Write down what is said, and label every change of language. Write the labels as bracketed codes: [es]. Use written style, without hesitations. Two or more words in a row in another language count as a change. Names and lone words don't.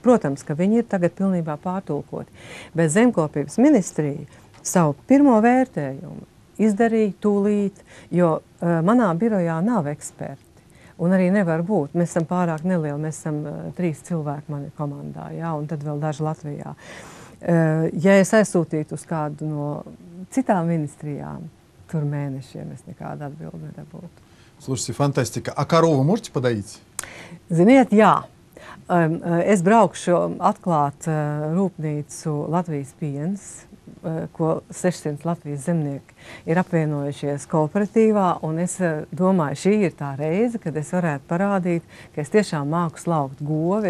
[lv] Protams, ka viņi ir tagad pilnībā pārtulkoti. Bet zemkopības ministrija savu pirmo vērtējumu izdarīja tūlīt, jo manā birojā nav eksperti. Un arī nevar būt. Mēs esam pārāk nelieli, mēs esam 3 cilvēki mani komandā, jā, un tad vēl daži Latvijā. Ja es aizsūtītu uz kādu no citām ministrijām, tur mēnešiem es nekādu atbildi nedabūtu. [ru] Слушайте, фантастика. А корову можете подоить? [lv] Ziniet, jā. Es braukšu atklāt rūpnīcu Latvijas piens ko 600 Latvijas zemnieki ir apvienojušies kooperatīvā, un es domāju, šī ir tā reize, kad es varētu parādīt, ka es tiešām māku slaukt govi.